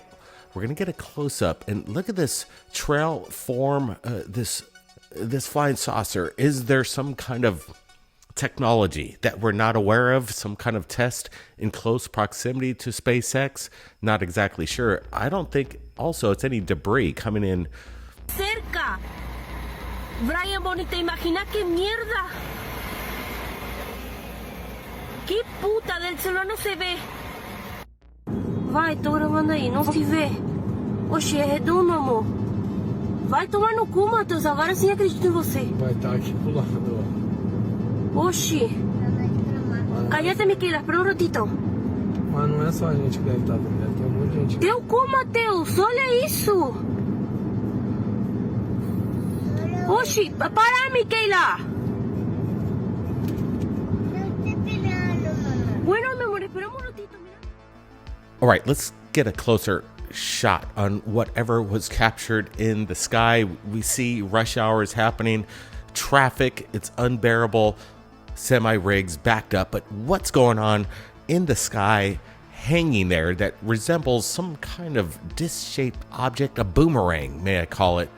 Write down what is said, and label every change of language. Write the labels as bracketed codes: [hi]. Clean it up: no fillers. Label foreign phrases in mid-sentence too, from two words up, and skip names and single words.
[en] We're going to get a close-up and look at this trail form, this flying saucer. Is there some kind of technology that we're not aware of? Some kind of test in close proximity to SpaceX? Not exactly sure. I don't think also it's any debris coming in. [es] Cerca. Brian Bonita, imagina qué mierda. Qué puta, del celular no se ve. [pt] Vai, tô gravando aí, não se vê. Oxe, é redondo, amor. Vai tomar no cu, Matheus. Agora sim acredito em você. Vai estar aqui pro lado. Oxi. [es] Cállate, Miquela. Espera um ratito. [pt] Mas não é só a gente que deve estar vendo. Deve ter um monte de gente. Teu cu, Matheus. Olha isso. Oxi. Para, [es] Miquela. Bueno, mi amor. Espera un ratito. [en] All right, let's get a closer shot on whatever was captured in the sky. We see rush hours happening, traffic, it's unbearable, semi-rigs backed up, but what's going on in the sky hanging there that resembles some kind of disc-shaped object, a boomerang, may I call it.